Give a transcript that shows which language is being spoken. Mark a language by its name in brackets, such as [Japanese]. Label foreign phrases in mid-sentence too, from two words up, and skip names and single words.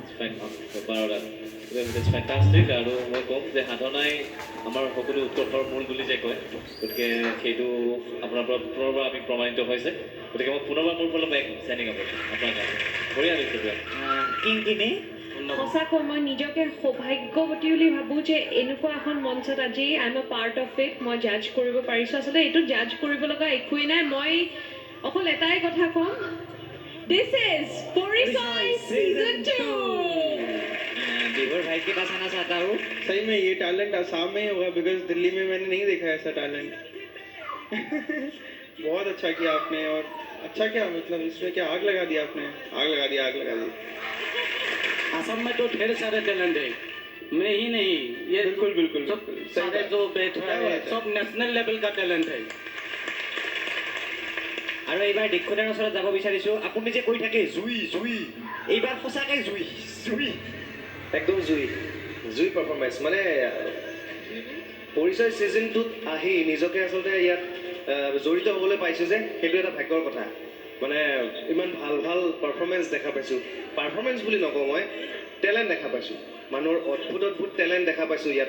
[Assamese] 12ডাল ফেণ্টাষ্টিক আৰু মই ক'ম যে সাধনাই আমাৰ সকলো উৎকৰ্ষৰ মূল বুলি যে কয় গতিকে সেইটো আপোনাৰ পৰা পুনৰবাৰ আমি প্ৰমাণিত হৈছে গতিকে মই পুনৰবাৰ মোৰ ফালৰ পৰা এক চেনিং হ'ব আপোনাৰ কাৰণে বঢ়িয়া দেখি কিংকিনি সঁচাকৈ মই নিজকে সৌভাগ্যৱতী বুলি ভাবোঁ যে এনেকুৱা এখন মঞ্চত আজি [English] I am a part of it [Assamese] মই জাজ কৰিব পাৰিছোঁ। আচলতে এইটো জাজ কৰিব লগা একোৱেই নাই, মই অকল এটাই কথা ক'ম, [English] this is [Assamese] পৰিচয় सीजन 2। [Hindi] विभोर भाई के पास आना चाहता हूँ। सही में ये टैलेंट आसाम में ही होगा बिकॉज दिल्ली में मैंने नहीं देखा ऐसा टैलेंट बहुत अच्छा किया आपने और अच्छा क्या मतलब इसमें क्या आग लगा दिया आपने आग लगा दी असम में तो ढेर सारे टैलेंट है मैं ही नहीं ये बिल्कुल बिल्कुल सब सारे जो बैठा है सब नेशनल लेवल का टैलेंट है [Assamese] আৰু এইবাৰ দীক্ষিতৰ ওচৰত যাব বিচাৰিছোঁ। আপুনি যে কৈ থাকে জুই জুই এইবাৰ সঁচাকৈ জুই জুই একদম জুই পাৰফৰ্মেঞ্চ মানে পৰিচয় ছিজন 2ত আহি নিজকে আচলতে ইয়াত জড়িত হ'বলৈ পাইছোঁ যে সেইটো এটা ভাগ্যৰ কথা মানে ইমান ভাল ভাল পাৰফৰ্মেঞ্চ দেখা পাইছোঁ পাৰফৰ্মেঞ্চ বুলি নকওঁ মই টেলেণ্ট দেখা পাইছোঁ মানুহৰ অদ্ভুত টেলেণ্ট দেখা পাইছোঁ ইয়াতে